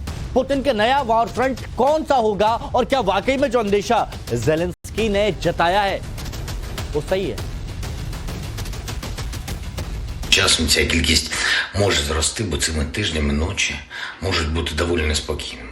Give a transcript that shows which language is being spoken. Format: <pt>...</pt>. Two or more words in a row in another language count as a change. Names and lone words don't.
<hi>पुतिन का नया</hi> <en>war front</en> <hi>कौन सा होगा और क्या वाकई में जो अंदेशा ज़ेलेंस्की ने जताया है वो सही है।</hi> <uk>Часом ця кількість може зрости, бо цими тижнями ночі можуть бути доволі неспокійними.</uk>